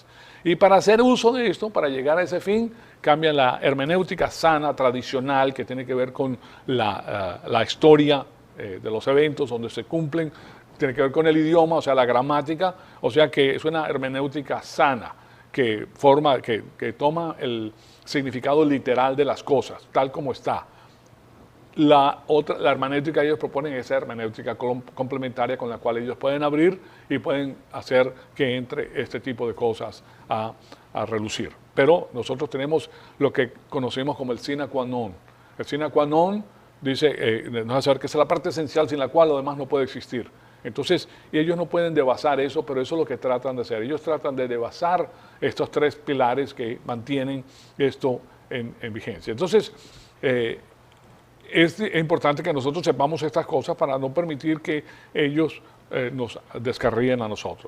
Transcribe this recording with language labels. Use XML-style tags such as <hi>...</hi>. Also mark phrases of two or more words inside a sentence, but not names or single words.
<es>Y para hacer uso de esto, para llegar a ese fin, cambian la hermenéutica sana, tradicional, que tiene que ver con la historia de los eventos donde se cumplen, tiene que ver con el idioma, o sea, la gramática, o sea que es una hermenéutica sana, que toma el significado literal de las cosas, tal como está. La hermenéutica que ellos proponen es hermenéutica complementaria, con la cual ellos pueden abrir y pueden hacer que entre este tipo de cosas a relucir. Pero nosotros tenemos lo que conocemos como el</es> <la>sine qua non.</la> <es>El</es> <la>sine qua non</la> <es>dice, nos hace saber que es la parte esencial sin la cual lo demás no puede existir. Entonces, ellos no pueden devasar eso, pero eso es lo que tratan de hacer. Ellos tratan de devasar estos tres pilares que mantienen esto en vigencia. Entonces, es importante que nosotros sepamos estas cosas para no permitir que ellos nos descarríen a nosotros.</es>